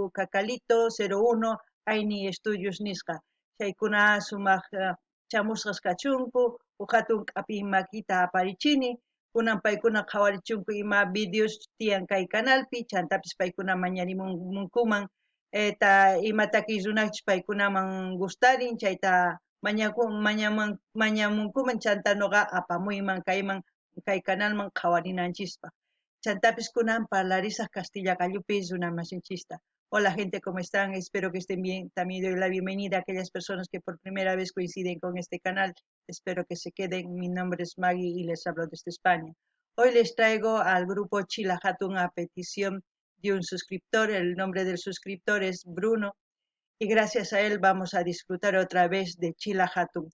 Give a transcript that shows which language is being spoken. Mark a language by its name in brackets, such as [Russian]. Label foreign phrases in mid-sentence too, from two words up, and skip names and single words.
[Quechua] Cacalito 01 Aini Estudios nisqa chaykuna sumaq chamusqas kachunku uk hatun k'api makita aparichini kunan paykuna qhawarichunku ima videos tiyan kay canalpi chantapis paykuna mañarimunkuman ta imataki runachis paykunaman gustarin chayta mañamunkuman chanta noqa apamuyman kayman kay canalman qhawarinanchispa. Chantapis kunan parlarisaq Castilla gallupi runamasinchista. [Spanish] Hola gente, ¿cómo están? Espero que estén bien. También doy la bienvenida a aquellas personas que por primera vez coinciden con este canal. Espero que se queden. Mi nombre es Maggie y les hablo desde España. Hoy les traigo al grupo Chila Hatun a petición de un suscriptor. El nombre del suscriptor es Bruno. Y gracias a él vamos a disfrutar otra vez de Chila Hatun.